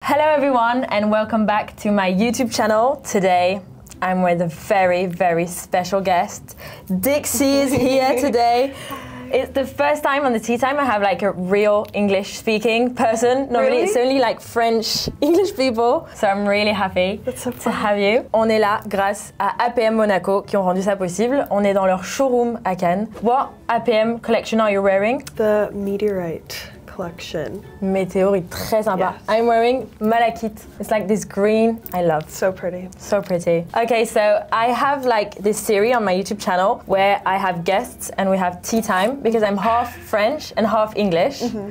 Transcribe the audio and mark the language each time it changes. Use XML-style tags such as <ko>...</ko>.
<en>Hello everyone and welcome back to my YouTube channel. Today I'm with a very, very special guest. Dixie is here today. It's the first time on the tea time I have like a real English speaking person. Normally it's only like French English people. So I'm really happy to have you.</en> <fr>On est là grâce à APM Monaco qui ont rendu ça possible. On est dans leur showroom à Cannes.</fr> <en>What APM collection are you wearing? The Meteorite collection.</en> <fr>Météorite, très sympa.</fr> <en>Yes. I'm wearing malachite. It's like this green. I love. So pretty. So pretty. Okay, so I have like this series on my YouTube channel where I have guests and we have tea time because I'm half French and half English.</en>